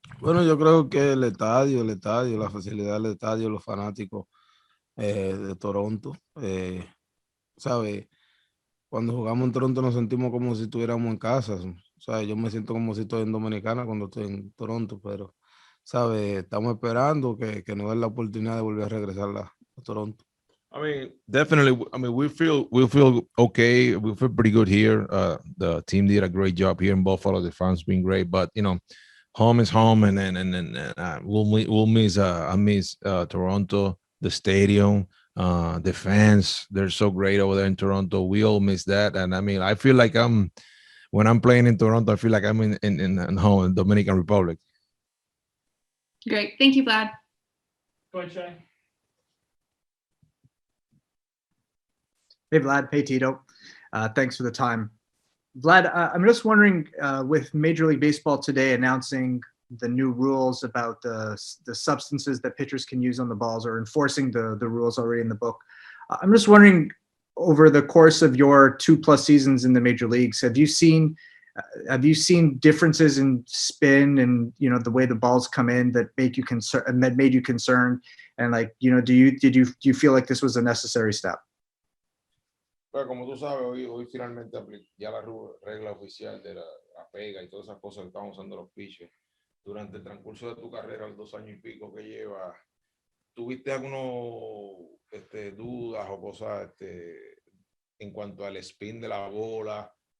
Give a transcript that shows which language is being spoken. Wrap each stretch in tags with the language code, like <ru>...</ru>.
<es>Bueno, yo creo que el estadio, la facilidad del estadio, los fanáticos de Toronto, ¿sabe? Cuando jugamos en Toronto nos sentimos como si estuviéramos en casa. O sea, yo me siento como si estoy en Dominicana cuando estoy en Toronto, pero, ¿sabe? Estamos esperando que nos den la oportunidad de volver a regresar a Toronto.</es> <en>I mean, definitely. I mean, we feel okay. We feel pretty good here. The team did a great job here in Buffalo. The fans been great, but you know, home is home, and we'll miss. I miss Toronto, the stadium, the fans. They're so great over there in Toronto. We all miss that, and I mean, I feel like when I'm playing in Toronto, I feel like I'm in home in Dominican Republic. Great. Thank you, Vlad. Go ahead, Shay. Hey, Vlad. Hey, Tito. Thanks for the time. Vlad, I'm just wondering, with Major League Baseball today announcing the new rules about the substances that pitchers can use on the balls, or enforcing the rules already in the book, I'm just wondering, over the course of your 2+ seasons in the major leagues, have you seen differences in spin and, you know, the way the balls come in that made you concerned? And, like, you know, do you feel like this was a necessary step?</en> <es>Pero como tú sabes, hoy finalmente ya la regla oficial de la pega y todas esas cosas que están usando los pitchers. Durante el transcurso de tu carrera, los 2 años y pico que llevas, ¿tuviste algunos dudas o cosas en cuanto al spin de la bola?</es>